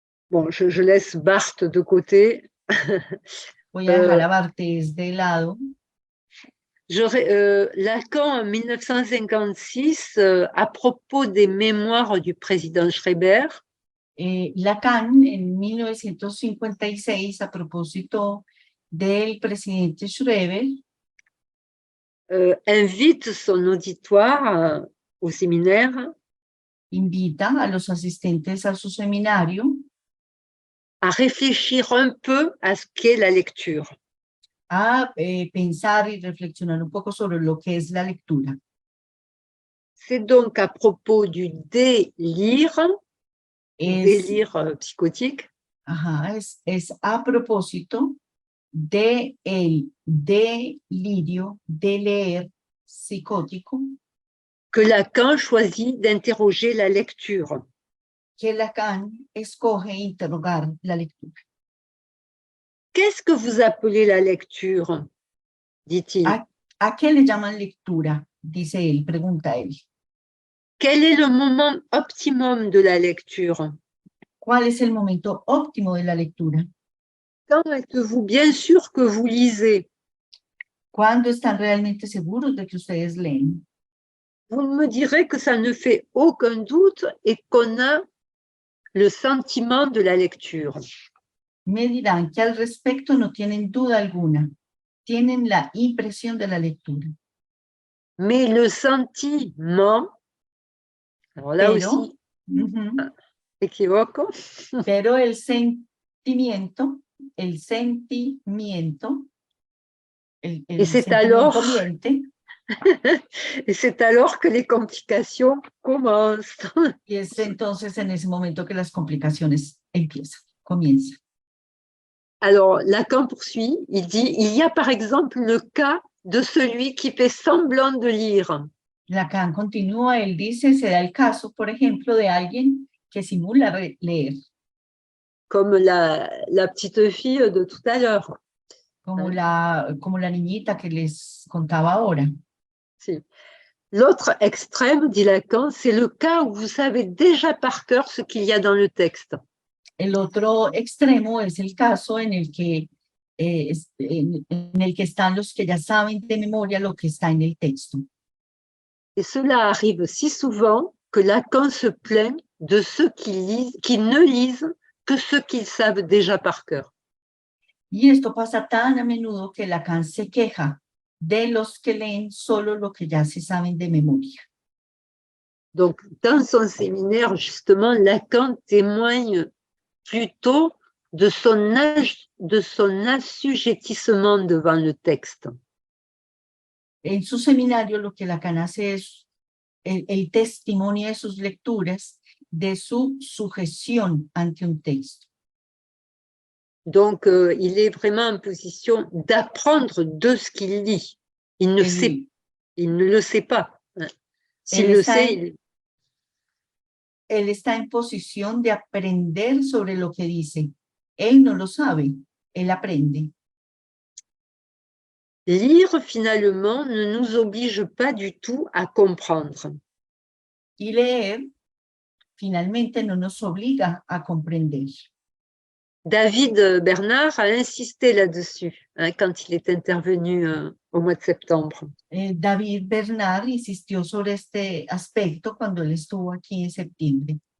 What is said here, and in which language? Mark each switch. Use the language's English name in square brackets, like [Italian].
[French] Bon, je laisse Barthes de côté. [Spanish] Voy a dejar a Barthes de lado. [French] Lacan, en 1956, à propos des mémoires du président Schreiber, [Spanish] Lacan, en 1956, a propósito del presidente Schreiber, [French] invite son auditoire au séminaire [Spanish] invita a los asistentes a su seminario [French] à réfléchir un peu à ce qu'est la lecture. [Spanish] a pensar y reflexionar un poco sobre lo que es la lectura. [French] C'est donc à propos du délire, délire psychotique, [Spanish] Ajá, es a propósito de el delirio de leer psicótico [French] que Lacan choisit d'interroger la lecture. [Spanish] que Lacan escoge interrogar la lectura. [French] Qu'est-ce que vous appelez la lecture? Dit-il. [Spanish] ¿A qué le llaman lectura? Dice él, pregunta él. [French] Quel est le moment optimum de la lecture? [Spanish] ¿Cuál es el momento óptimo de la lectura? [French] Quand êtes-vous bien sûr que vous lisez? [Spanish] ¿Cuándo están realmente seguros de que ustedes leen? [French] Vous me direz que ça ne fait aucun doute et qu'on a le sentiment de la lecture. [Spanish] Me dirán que al respecto no tienen duda alguna. Tienen la impresión de la lectura. [French] Mais le sentiment, alors là aussi, équivoque. [Spanish] Pero el sentimiento, [French] et c'est alors, et c'est alors que les complications commencent. [Spanish] Y es entonces en ese momento que las complicaciones comienzan. [French] Alors, Lacan poursuit, il dit, il y a par exemple le cas de celui qui fait semblant de lire. [Spanish] Lacan continúa, él dice, se da el caso, por ejemplo, de alguien que simula leer. [French] Comme la petite fille de tout à l'heure. [Spanish] Como la niñita que les contaba ahora. [French] Si. L'autre extrême, dit Lacan, c'est le cas où vous savez déjà par cœur ce qu'il y a dans le texte. [Spanish] El otro extremo es el caso en el que están los que ya saben de memoria lo que está en el texto. [French] Et cela arrive si souvent que Lacan se plaint de ceux qui ne lisent que ce qu'ils savent déjà par cœur. [Spanish] Y esto pasa tan a menudo que Lacan se queja de los que leen solo lo que ya se saben de memoria. [French] Donc, dans son séminaire, justement, Lacan témoigne plutôt de son assujettissement devant le texte. [Spanish] En su seminario lo que Lacan hace es el testimonio de sus lecturas, de su sujeción ante un texto. [French] Donc, il est vraiment en position d'apprendre de ce qu'il lit. Il ne le sait pas. S'il le sait, [Spanish] él está en posición de aprender sobre lo que dice. Él no lo sabe, él aprende. [French] Lire, finalement, ne nous oblige pas du tout à comprendre. [Spanish] Y leer, finalmente, no nos obliga a comprender. [French] David Bernard a insisté là-dessus quand il est intervenu au mois de septembre. [Spanish] David Bernard insistió sobre este aspecto cuando él estuvo aquí en septiembre.